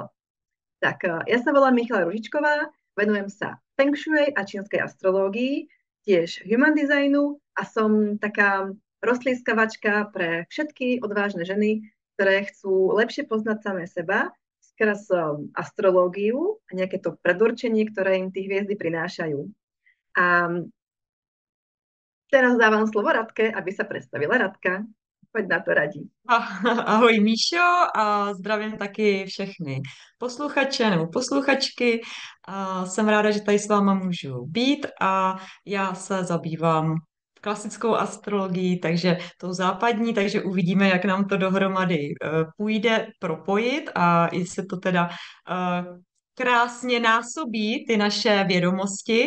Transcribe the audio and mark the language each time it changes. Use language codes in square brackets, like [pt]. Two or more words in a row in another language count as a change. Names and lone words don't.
[sk] Tak, ja sa volám Michala Ružičková, venujem sa Feng Shui a čínskej astrológii, tiež [en] human designu [sk] a som taká roztlískavačka pre všetky odvážne ženy, ktoré chcú lepšie poznať samé seba skrz astrológiu a nejaké to predurčenie, ktoré im tí hviezdy prinášajú. A teraz dávam slovo Radke, aby sa predstavila. Radka. Poď na to radí. [cs] Ahoj Míšo a zdravím taky všechny posluchače nebo posluchačky. Jsem ráda, že tady s váma můžu být a já se zabývám klasickou astrologií, takže tou západní, takže uvidíme, jak nám to dohromady půjde propojit a jestli to teda krásně násobí ty naše vědomosti.